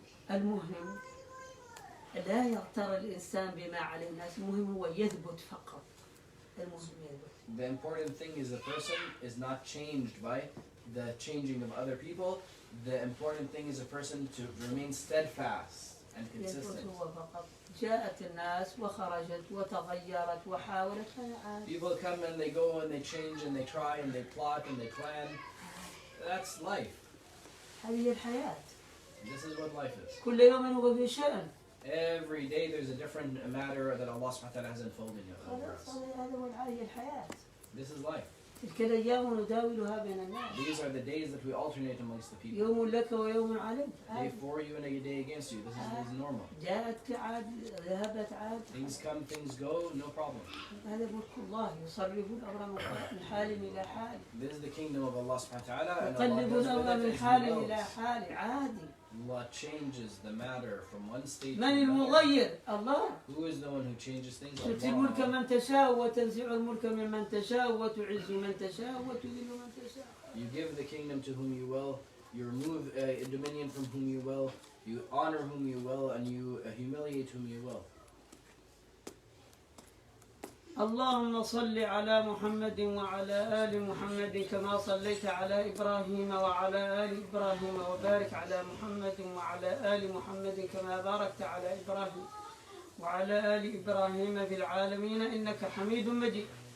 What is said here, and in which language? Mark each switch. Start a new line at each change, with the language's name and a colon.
Arabic: المهم لا يغتر الإنسان بما عليه الناس المهم هو يثبت فقط المهم يثبت.
English: The important thing is the person is not changed by the changing of other people. The important thing is a person to remain steadfast and consistent.
Arabic: جاءت الناس وخرجت وتغيرت وحاولت فنعاد.
English: People come and they go and they change and they try and they plot and they plan. That's life.
Arabic: هذه الحياة.
English: This is what life is.
Arabic: كل يوم هو في شأن.
English: Every day there's a different matter that Allah subhanahu wa ta'ala has unfolded over us.
Arabic: هذا هو الحياة.
English: This is life.
Arabic: تلك الأيام نداولها بين الناس.
English: These are the days that we alternate amongst the people.
Arabic: يوم لك ويوم عليك.
English: Day for you and a day against you. This is normal.
Arabic: جاءت عاد ذهبت عاد.
English: Things come, things go, no problem.
Arabic: هذا ملك الله يصرف الأمر من حال إلى حال.
English: This is the kingdom of Allah subhanahu wa ta'ala.
Arabic: يقلب الأمر من حال إلى حال عادي.
English: Allah changes the matter from one state to
Arabic: من
English: another.
Arabic: المغير؟ الله.
English: Who is the one who changes things?
Arabic: تؤتي الملك من تشاء وتنزع الملك ممن تشاء وتعز من تشاء وتذل من تشاء.
English: You give the kingdom to whom you will. You remove dominion from whom you will. You honor whom you will, and you humiliate whom you will.
Arabic: اللهم صل على محمد وعلى آل محمد كما صليت على إبراهيم وعلى آل إبراهيم وبارك على محمد وعلى آل محمد كما باركت على إبراهيم وعلى آل إبراهيم في العالمين إنك حميد مجيد.